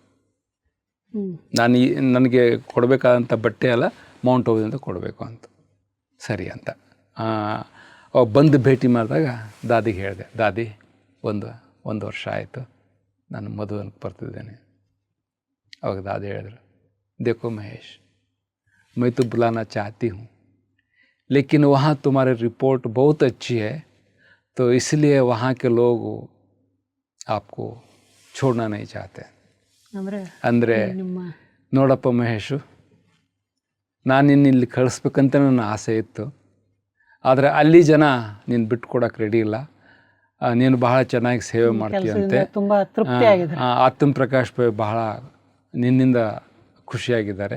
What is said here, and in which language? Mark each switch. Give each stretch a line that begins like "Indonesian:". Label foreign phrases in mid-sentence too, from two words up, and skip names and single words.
Kannada: ನನಗೆ ಕೊಡಬೇಕಾದಂಥ ಬಟ್ಟೆ ಎಲ್ಲ ಮೌಂಟ್ ಅಬುದಿಂದ ಕೊಡಬೇಕು ಅಂತ. ಸರಿ ಅಂತ ಬಂದು ಭೇಟಿ ಮಾಡಿದಾಗ ದಾದಿಗೆ ಹೇಳಿದೆ, ದಾದಿ ಒಂದು ವರ್ಷ ಆಯಿತು ನಾನು ಮಧುಬನಕ್ಕೆ ಬರ್ತಿದ್ದೇನೆ. ಅವಾಗ ದಾದಿ ಹೇಳಿದ್ರು,
Hindi: देखो महेश, मैं तो बुलाना चाहती हूँ, लेकिन वहाँ तुम्हारी रिपोर्ट बहुत अच्छी है, तो इसलिए वहाँ के लोग आपको छोड़ना नहीं चाहते.
Kannada: ಅಂದರೆ ನೋಡಪ್ಪ ಮಹೇಶು, ನಾನು ಇಲ್ಲಿ ಕಳಿಸ್ಬೇಕಂತ ನನ್ನ ಆಸೆ ಇತ್ತು, ಆದರೆ ಅಲ್ಲಿ ಜನ ನೀನು ಬಿಟ್ಕೊಡಕ್ಕೆ ರೆಡಿ ಇಲ್ಲ. ನೀನು ಬಹಳ ಚೆನ್ನಾಗಿ ಸೇವೆ ಮಾಡ್ತೀಯಂತೆ. ಆತ್ಮ ಪ್ರಕಾಶ್ ಭಾಯ್ ಬಹಳ ನಿನ್ನಿಂದ ಖುಷಿಯಾಗಿದ್ದಾರೆ.